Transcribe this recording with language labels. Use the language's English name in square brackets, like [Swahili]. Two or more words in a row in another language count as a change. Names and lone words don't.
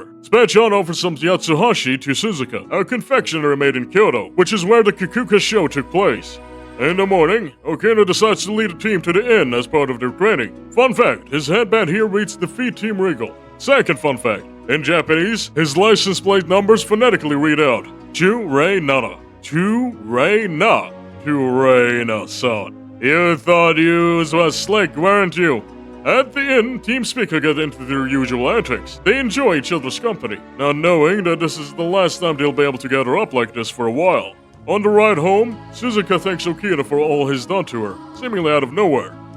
[English] Spatchan offers some yatsuhashi to Suzuka, a confectionery made in Kyoto, which is where the Kikuka show took place. In the morning, Okino decides to lead a team to the inn as part of their training. Fun fact, his headband here reads Defeat Team Regal. Second fun fact, in Japanese, his license plate numbers phonetically read out [Japanese] Chu-Rei-Nana, Chu-Rei-Na, Chu-Rei-Na-san. [English] You thought yous was slick, weren't you? At the inn, Team Speaker get into their usual antics. They enjoy each other's company, not knowing that this is the last time they'll be able to gather up like this for a while. On the ride home, Suzuka thanks Okino for all he's done to her, seemingly out of nowhere.